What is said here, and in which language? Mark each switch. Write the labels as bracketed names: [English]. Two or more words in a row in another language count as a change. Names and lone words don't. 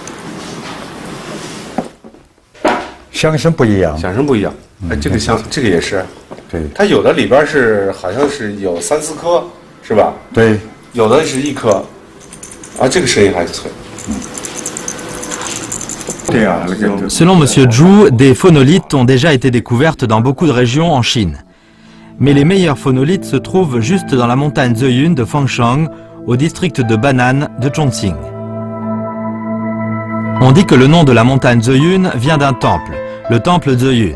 [Chinese] 响声不一样。响声不一样。哎，这个这个也是。对，它有的里边好像是有3、4颗，是吧？对，有的是1颗，啊，这个声音还脆。对啊。 [French] Selon M. Zhu, des phonolithes ont déjà été découvertes dans beaucoup de régions en Chine. Mais les meilleurs phonolithes se trouvent juste dans la montagne Zeyun de Fangshang, au district de Banan de Chongqing. On dit que le nom de la montagne Zeyun vient d'un temple, le temple Zeyun.